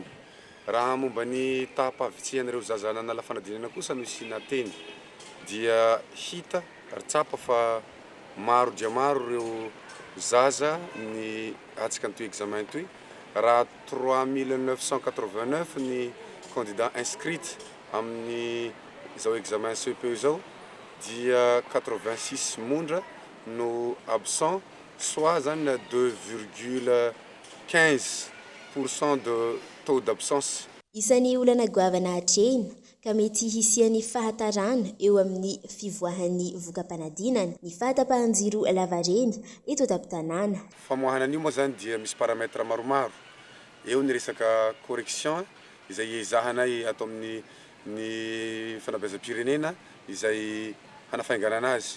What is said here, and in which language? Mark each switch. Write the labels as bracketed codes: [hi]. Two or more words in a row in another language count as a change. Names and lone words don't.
[mg] Raha momba ny taham-pahavitsihan'ireo zaza nanala fanadinana kosa no sy nateny dia hita ary tsapa fa maro dia maro ireo zaza ny atsika n'itoy examen toy. Raha 3989 ny [fr] candidat inscrits [mg] amin'ny izao examen CEPE izao dia 86 mondra no absent, [fr] soit 2,15% de taux d'absence. [mg] Isan'ny olana goavana hatrehina ka mety hisian'ny fahatarana eo amin'ny fivoahan'ny vokam-panadinana ny fahatapahan-jiro lavareny eto an-tampon-tanàna. Famoahana an'io moa zany dia misy paramètre maromaro. Eo ny resaka correction izay ezahanay atao amin'ny fanabeazam-pirenena izay hanafaingana anazy.